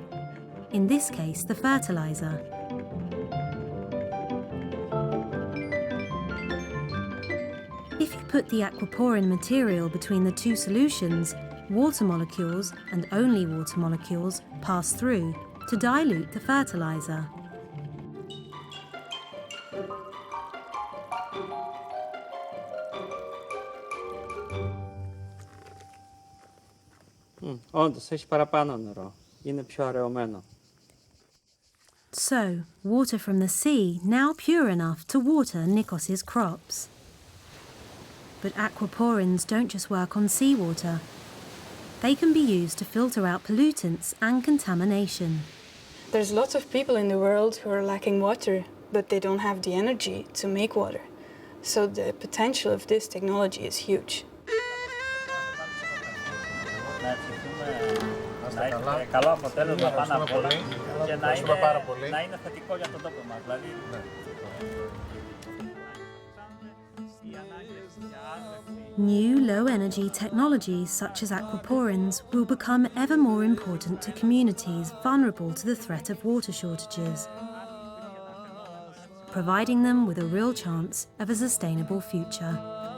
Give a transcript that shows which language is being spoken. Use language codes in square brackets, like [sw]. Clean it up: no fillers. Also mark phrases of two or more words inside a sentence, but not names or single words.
[en] In this case, the fertilizer. If you put the aquaporin material between the two solutions, water molecules, and only water molecules, pass through to dilute the fertilizer. [el] Όντως, έχει παραπάνω νερό. Είναι πιο αραιωμένο. [en] So, water from the sea now pure enough to water Nikos's crops. But aquaporins don't just work on seawater. They can be used to filter out pollutants and contamination. There's lots of people in the world who are lacking water, but they don't have the energy to make water. So the potential of this technology is huge. [el] Να έχετε καλό αποτέλεσμα πάνω απ' όλα και να είναι θετικό για τον τόπο μας. Δηλαδή, [en] New low-energy technologies such as aquaporins will become ever more important to communities vulnerable to the threat of water shortages, providing them with a real chance of a sustainable future.